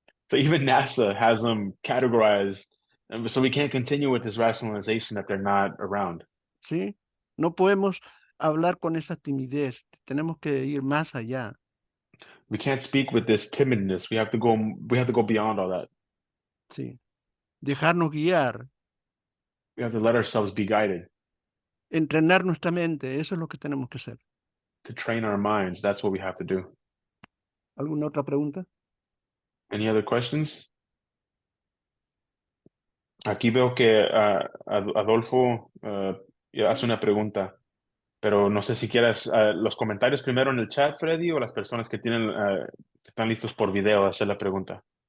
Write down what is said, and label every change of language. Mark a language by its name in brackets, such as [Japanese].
[English] so even NASA has them categorized, and so we can't continue with this rationalization that they're not around. [Spanish] ¿Sí? No podemos hablar con esa timidez. Tenemos que ir más allá. [English] We can't speak with this timidness. We have to go beyond all that. [Spanish] ¿Sí? Dejarnos guiar, [English] We have to let ourselves be guided, [Spanish] entrenar nuestra mente. Eso es lo que tenemos que hacer. [English] to train our minds. That's what we have to do. [Spanish] ¿Alguna otra pregunta? [English] Any other questions? [Spanish] Aquí veo que Adolfo hace una pregunta, pero no sé si quieras los comentarios primero en el chat, Freddy, o las personas que que están listos por video a hacer la pregunta.